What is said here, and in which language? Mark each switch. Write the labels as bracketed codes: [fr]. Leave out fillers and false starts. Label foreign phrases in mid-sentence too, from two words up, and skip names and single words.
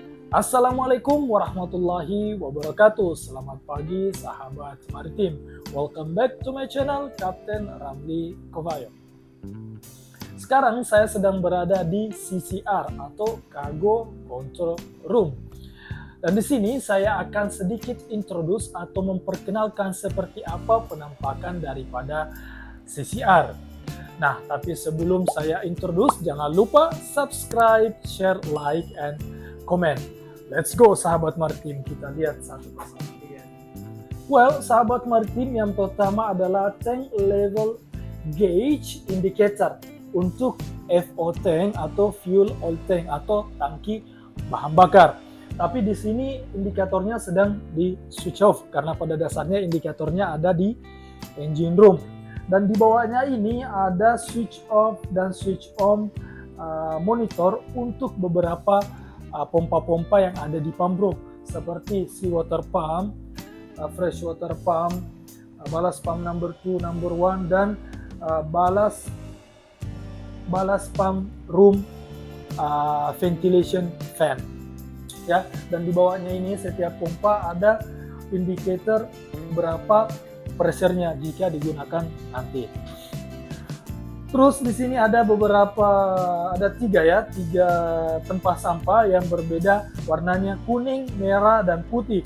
[ar] السلام عليكم ورحمة الله وبركاته. [id] Selamat pagi sahabat maritim. [en] Welcome back to my channel Kapten Ramli Kovayo. [id] Sekarang saya sedang berada di CCR atau [en] Cargo Control Room. [id] Dan di sini saya akan sedikit introduce atau memperkenalkan seperti apa penampakan daripada CCR. Nah, tapi sebelum saya introduce, jangan lupa [en] subscribe, share, like, and comment. Let's go [id] sahabat maritim, kita lihat satu persatu ya. Well, sahabat maritim, yang pertama adalah [en] tank level gauge indicator [id] untuk [en] FO tank [id] atau [en] fuel oil tank [id] atau tangki bahan bakar. Tapi di sini indikatornya sedang di [en] switch off [id] karena pada dasarnya indikatornya ada di [en] engine room. [id] Dan di bawahnya ini ada [en] switch off [id] dan [en] switch on monitor [id] untuk beberapa pompa-pompa yang ada di [en] pump room [id] seperti [en] seawater pump, fresh water pump, ballast pump number 2, number 1 [id] dan [en] ballast pump room ventilation fan. [id] Ya, dan di bawahnya ini setiap pompa ada indikator berapa pressure-nya jika digunakan nanti. Terus di sini ada tiga tempat sampah yang berbeda warnanya kuning, merah, dan putih.